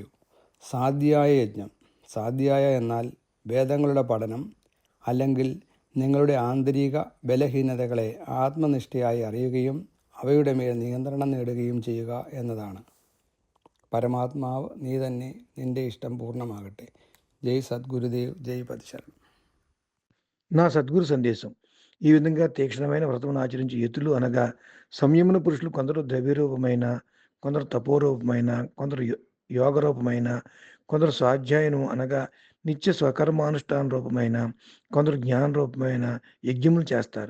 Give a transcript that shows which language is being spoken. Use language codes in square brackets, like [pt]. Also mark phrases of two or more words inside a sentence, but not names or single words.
[ml] സാധ്യായ യജ്ഞം. സാധ്യായ എന്നാൽ വേദങ്ങളുടെ പഠനം, അല്ലെങ്കിൽ നിങ്ങളുടെ ആന്തരിക ബലഹീനതകളെ ആത്മനിഷ്ഠയായി അറിയുകയും അവയുടെ മേൽ നിയന്ത്രണം നേടുകയും ചെയ്യുക എന്നതാണ്. പരമാത്മാവ് നീ തന്നെ, നിന്റെ ഇഷ്ടം పూర్ణమాగట్టే. [te] జై సద్గురుదేవ్, జై పతిశరణం. నా సద్గురు సందేశం. ఈ విధంగా తీక్షణమైన వ్రతమును ఆచరించి యతులు అనగా సంయమన పురుషులు కొందరు ద్రవ్యరూపమైన, కొందరు తపోరూపమైన, కొందరు యోగరూపమైన, కొందరు స్వాధ్యాయనం అనగా నిత్య స్వకర్మానుష్ఠాన రూపమైన, కొందరు జ్ఞాన రూపమైన యజ్ఞములు చేస్తారు.